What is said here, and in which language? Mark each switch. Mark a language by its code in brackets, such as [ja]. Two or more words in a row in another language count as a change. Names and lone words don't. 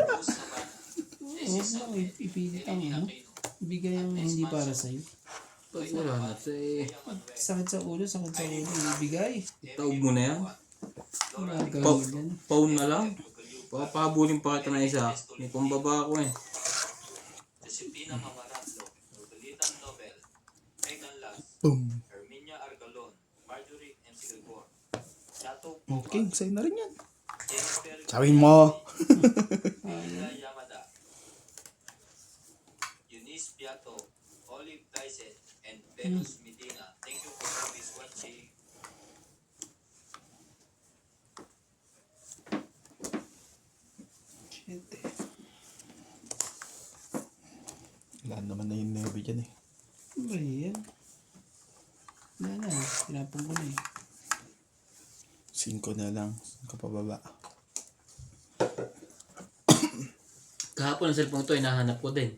[tl] Huwag mo ipilit ang ano. Ibigay ang hindi para sa'yo. Pag wala na, say, Sakit sa ulo, sakit sa ulo. Ibigay. taog mo na yan. Wala gawin dyan. Pawn na lang. Papahabulin pa kita na isa. May pambaba ako eh. Josepina Mamaratlo, Nobelitan Nobel, Megan Las, Boom. Herminia Argalon, Marjorie M. Silgor, Chato Okay, sa'yo na rin yan. Jennifer Sabihin mo. Mila Yamada, Eunice Piato, Olive Tyson, and Venus Medina. [en] Thank you for always watching. [tl] Shit eh. Wala naman na yung nebe dyan eh. Ano ba yan? Wala na. Tinapon ko na eh. 5 na lang. 5 pababa. Kahapon ang cellphone to, hinahanap ko din.